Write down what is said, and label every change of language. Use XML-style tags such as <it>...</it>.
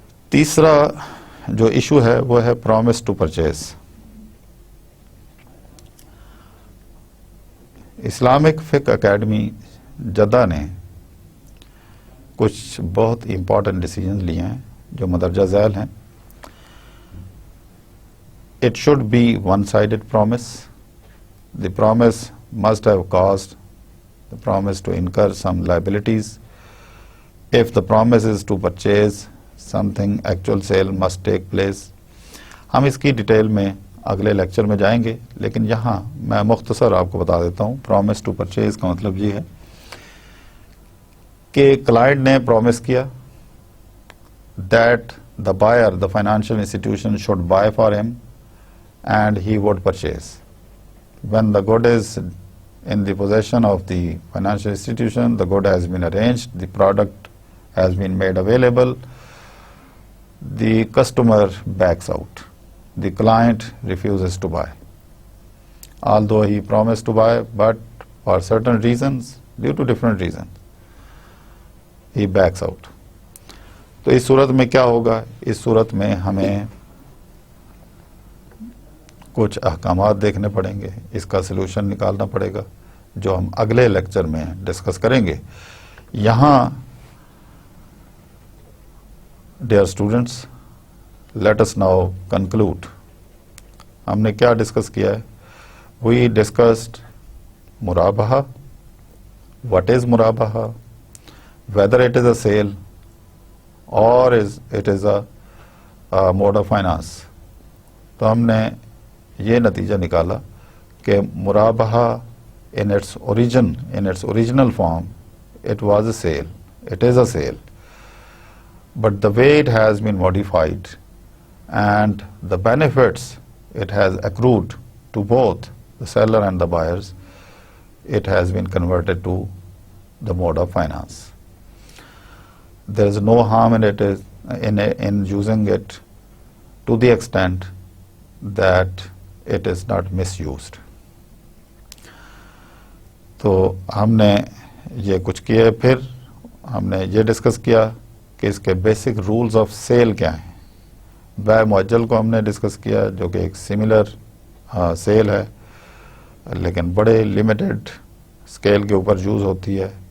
<ur>تیسرا جو ایشو ہے وہ ہے پرومس ٹو پرچیز. اسلامک فقہ اکیڈمی جدہ نے کچھ بہت امپورٹنٹ ڈیسیجن لیے ہیں جو مندرجہ ذیل ہیں.</ur> <en>It should be one-sided promise. The promise must have caused the promise to incur some liabilities. If the promise is to purchase something, actual sale must take place.</en> <ur>ہم اس کی ڈیٹیل میں اگلے لیکچر میں جائیں گے، لیکن یہاں میں مختصر آپ کو بتا دیتا ہوں. پرومس ٹو پرچیز کا مطلب یہ ہے کہ کلائنٹ نے پرومس کیا</ur> <en>that the buyer, the financial institution should buy for him and he would purchase. When the good is in the possession of the financial institution, the good has been arranged, the product has been made available, the customer backs out. The client refuses to buy. Although he promised to buy, but for certain reasons, due to different reasons, he backs out.</en> <ur>تو اس صورت میں کیا ہوگا؟ اس صورت میں ہمیں کچھ احکامات دیکھنے پڑیں گے، اس کا سلوشن نکالنا پڑے گا جو ہم اگلے لیکچر میں ڈسکس کریں گے. یہاں</ur> <en>Dear students, let us now conclude.</en> <ur>ہم نے کیا ڈسکس کیا ہے؟</ur> <en>We discussed مرابحہ، what is مرابحہ، whether it is a sale or it is a mode of finance.</en> <ur>تو ہم نے یہ نتیجہ نکالا کہ</ur> <en>مرابحہ in its original form, it was a sale, it is a sale. But the way it has been modified and the benefits it has accrued to both the seller and the buyers, it has been converted to the mode of finance. There is no harm in it in using it to the extent that it is not misused.</en> <ur>تو ہم نے یہ کچھ کیا. پھر ہم نے یہ ڈسکس کیا کہ اس کے بیسک رولز آف سیل کیا ہیں. بیع مؤجل کو ہم نے ڈسکس کیا جو کہ ایک سملر سیل ہے لیکن بڑے لمیٹڈ اسکیل کے اوپر یوز ہوتی ہے.</ur>